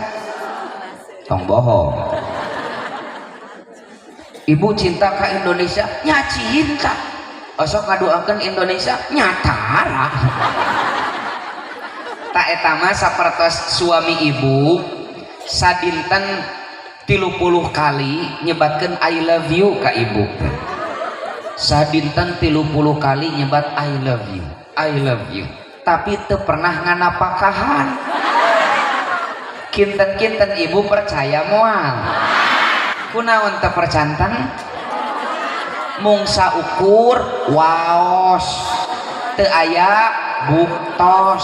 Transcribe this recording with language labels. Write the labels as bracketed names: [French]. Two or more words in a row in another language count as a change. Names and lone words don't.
[Sundanese] Tong bohong. Ibu cinta ke Indonesia? Nya cinta. Osok ngadoakeun Indonesia? Nyatara. Tak eta mah sapertos suami ibu sadinten 30 kali nyebatkeun [English] I love you [Sundanese] ka ibu. Sadinten 30 kali nyebat [English] I love you, I love you. [Sundanese] Tapi teu pernah nganapakahan. Kinten-kinten ibu percaya moal kunaon teu percanten mungsa ukur waos teu aya buktos.